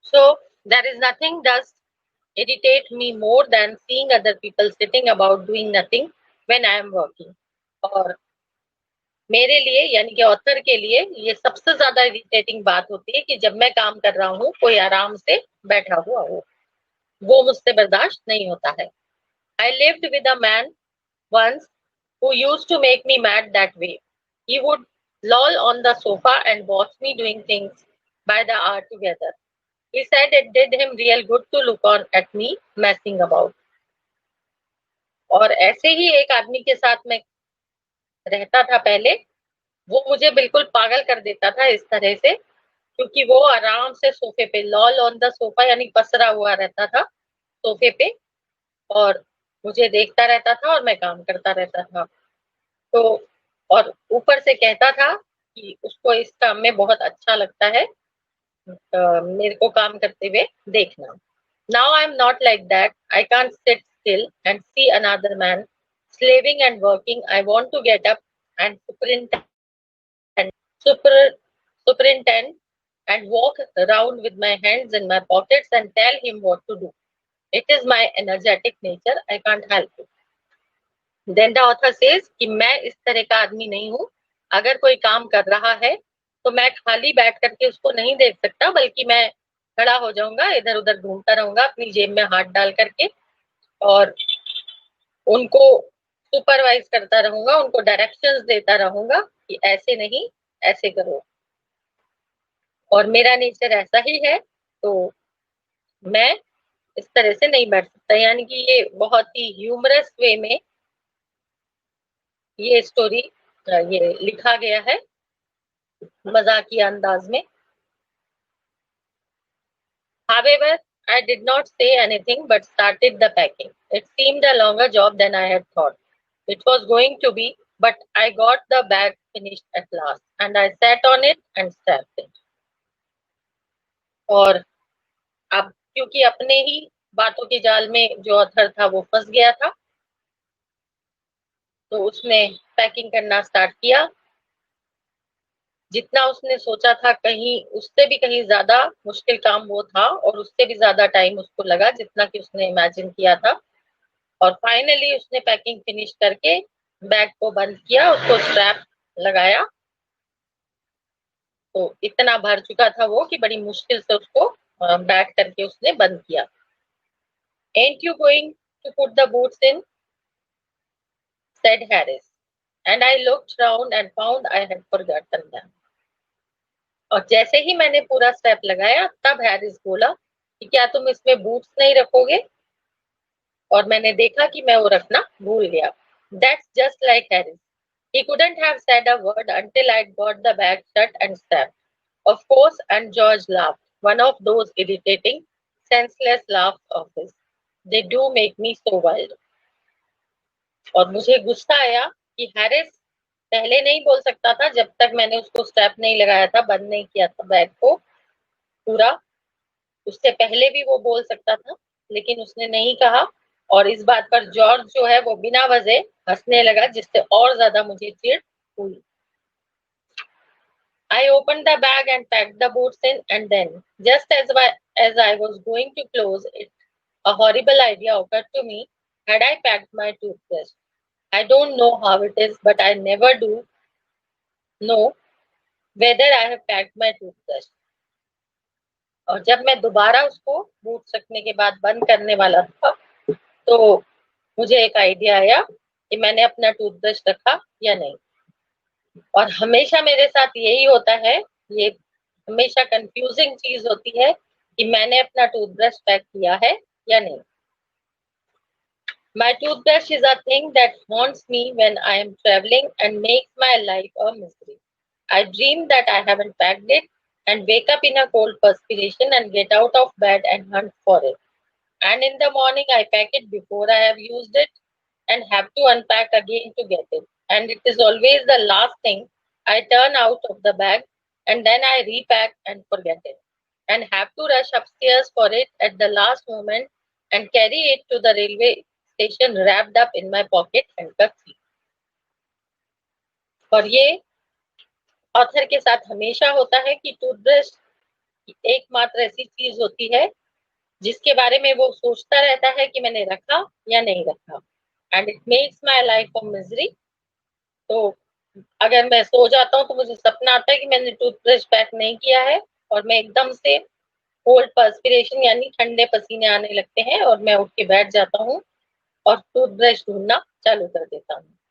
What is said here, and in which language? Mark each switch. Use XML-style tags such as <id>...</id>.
<en>So there is nothing does irritate me more than seeing other people sitting about doing nothing when I am working.</en> <hi>और मेरे लिए यानी कि author के लिए ये सबसे ज्यादा इरिटेटिंग बात होती है कि जब मैं काम कर रहा हूँ कोई आराम से बैठा हुआ हो, वो मुझसे बर्दाश्त नहीं होता है.</hi> <en>I lived with a man once who used to make me mad that way. He would loll on the sofa and watch me doing things by the hour together. He said it did him real good to look on at me messing about.</en> <hi>और ऐसे ही एक आदमी के साथ मैं रहता था पहले, वो मुझे बिल्कुल पागल कर देता था इस तरह से, क्योंकि वो आराम से सोफे पे</hi> <en>loll on the sofa</en> <hi>यानी पसरा हुआ रहता था सोफे पे, और मुझे देखता रहता था और मैं काम करता रहता था. तो और ऊपर से कहता था कि उसको इस काम में बहुत अच्छा लगता है मेरे को काम करते हुए देखना.</hi> <en>Now I am not like that. I can't sit still and see another man slaving and working. I want to get up and super, superintend and walk around with my hands in my pockets and tell him what to do. It is my energetic nature. I can't help it. Then the author says</en> <hi>कि मैं इस तरह का आदमी नहीं हूँ. अगर कोई काम कर रहा है तो मैं खाली बैठ करके उसको नहीं देख सकता, बल्कि मैं खड़ा हो जाऊंगा, इधर उधर घूमता रहूंगा अपनी जेब में हाथ डाल करके, और उनको सुपरवाइज करता रहूंगा, उनको डायरेक्शंस देता रहूंगा कि ऐसे नहीं, ऐसे करो. और मेरा नेचर ऐसा ही है, तो मैं इस तरह से नहीं बैठ सकता. यानी कि ये बहुत ही ह्यूमरस वे में ये स्टोरी ये लिखा गया है, मजाकिया अंदाज में.</hi> <en>However, I did not say anything but started the packing. It seemed a longer job than I had thought it was going to be, but I got the bag finished at last and I sat on it and strapped it.</en> <hi>और अब क्योंकि अपने ही बातों के जाल में जो author था वो फंस गया था, तो उसने पैकिंग करना स्टार्ट किया. जितना उसने सोचा था कहीं उससे भी कहीं ज्यादा मुश्किल काम वो था, और उससे भी ज्यादा टाइम उसको लगा जितना कि उसने इमेजिन किया था. और फाइनली उसने पैकिंग फिनिश करके बैग को बंद किया, उसको स्ट्रैप लगाया. तो इतना भर चुका था वो कि बड़ी मुश्किल से उसको बैठ करके उसने बंद किया.</hi> <en>Ain't you going to put the boots in? Said Harris. And I looked round and found I had forgotten them.</en> <hi>और जैसे ही मैंने पूरा स्टेप लगाया तब हैरिस बोला कि क्या तुम इसमें बूट्स नहीं रखोगे, और मैंने देखा कि मैं वो रखना भूल गया.</hi> <en>That's just like Harris. He couldn't have said a word until I'd got the bag shut and strapped. Of course, and George laughed. One of those irritating, senseless laughs of his. They do make me so wild.</en> <hi>और मुझे गुस्सा आया कि Harris पहले नहीं बोल सकता था जब तक मैंने उसको स्ट्रैप नहीं लगाया था, बंद नहीं किया था बैग को पूरा. उससे पहले भी वो बोल सकता था, लेकिन उसने नहीं कहा. और इस बात पर जॉर्ज जो है वो बिना वजह हंसने लगा, जिससे और ज्यादा मुझे चिढ़ हुई.</hi> <en>I opened the bag and packed the boots in, and then, just as I was going to close it, a horrible idea occurred to me. Had I packed my toothbrush? I don't know how it is, but I never do know whether I have packed my toothbrush.</en> <hi>और जब मैं दोबारा उसको boot रखने के बाद बंद करने वाला था, तो मुझे एक आइडिया आया कि मैंने अपना टूथब्रश रखा या नहीं. और हमेशा मेरे साथ यही होता है, ये हमेशा कंफ्यूजिंग चीज होती है कि मैंने अपना टूथब्रश पैक किया है या नहीं.</hi> <en>My toothbrush is a thing that haunts me when I am traveling and makes my life a misery. I dream that I haven't packed it and wake up in a cold perspiration and get out of bed and hunt for it. And in the morning, I pack it before I have used it and have to unpack again to get it. And it is always the last thing I turn out of the bag, and then I repack and forget it and have to rush upstairs for it at the last moment and carry it to the railway station wrapped up in my pocket handkerchief.</en> <hi>और ये author के साथ हमेशा होता है कि toothbrush एकमात्र ऐसी चीज होती है जिसके बारे में वो सोचता रहता है कि मैंने रखा या नहीं रखा,</hi> <en>And it makes my life a misery.</en> <hi>तो अगर मैं सो जाता हूँ तो मुझे सपना आता है कि मैंने टूथब्रश पैक नहीं किया है, और मैं एकदम से कोल्ड पर्सपिरेशन यानी ठंडे पसीने आने लगते हैं, और मैं उठ के बैठ जाता हूँ और टूथब्रश ढूंढना चालू कर देता हूँ।</hi>